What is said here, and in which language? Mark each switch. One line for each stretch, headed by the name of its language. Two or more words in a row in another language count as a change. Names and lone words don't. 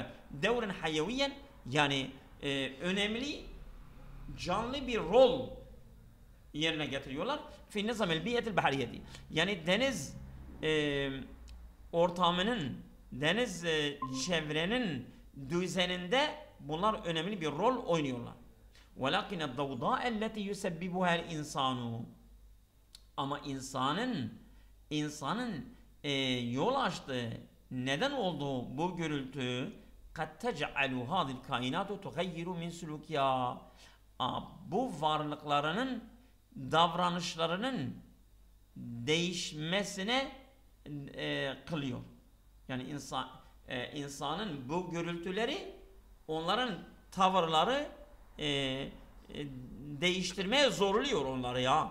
Arabic: دورا حيويا
Turkish: yani önemli canlı bir rol yerine getiriyorlar.
Arabic: في نظام البيئة البحرية.
Turkish: Yani deniz ortamının, deniz çevrenin düzeninde bunlar önemli bir rol oynuyorlar.
Arabic: وَلَكِنَ الضَّوْضَاءَ الَّتِي يُسَبِّبُهَا الْاِنْسَانُ
Turkish: Ama insanın yol açtığı, neden olduğu bu gürültü
Arabic: قَدْ تَجْعَلُ هَذِي الْكَائِنَاتُ تُغَيِّرُ مِنْ سُلُوكِيَا
Turkish: Bu varlıklarının davranışlarının değişmesine kılıyor. Yani insanın bu gürültüleri onların tavırları değiştirmeye zorluyor onları ya.